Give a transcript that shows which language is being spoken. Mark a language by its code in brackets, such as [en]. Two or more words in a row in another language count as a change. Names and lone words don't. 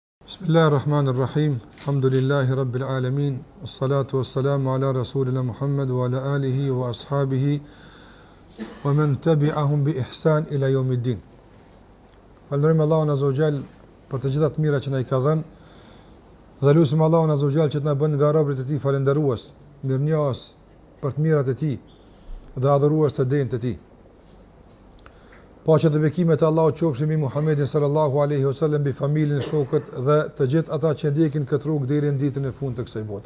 [ar] بسم الله الرحمن الرحيم. الحمد لله رب العالمين. والصلاة والسلام على رسولنا محمد وعلى آله وأصحابه ومن تبعهم بإحسان إلى يوم الدين. [sq] Falënderojmë Allahun [ar] عز وجل [sq] për të gjitha të mira që na i ka dhënë. Dhe lutim Allahun [ar] عز وجل [sq] që të na bën nga robërit e tij falëndërues, mirënjohës për të mirat e tij dhe adhurues të denjtë të tij. Paqja dhe bekimet e Allahut qofshin mbi Muhammedin [ar] صلى الله عليه وسلم, [sq] mbi familjen, shokët dhe të gjithë ata që ndjekin këtë rrugë deri në ditën e fundit të kësaj bote.